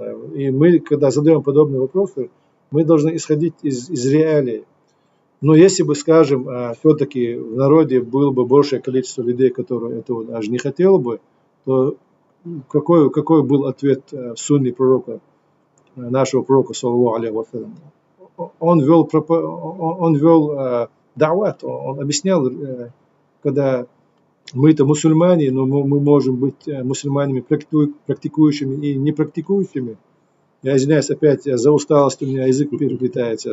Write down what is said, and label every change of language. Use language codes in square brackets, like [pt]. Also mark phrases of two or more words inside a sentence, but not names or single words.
[ru] И мы, когда задаем подобные вопросы, мы должны исходить из реалий. Но если бы, скажем, все-таки в народе было бы большее количество людей, которые этого даже не хотели бы, то какой был ответ в сунне пророка, нашего пророка, [ar] صلى الله عليه وسلم? [ru] Он вел дават, он объяснял, когда мы-то мусульмане, но мы можем быть мусульманами практикующими и не практикующими. Я извиняюсь, опять за усталость у меня язык переплетается.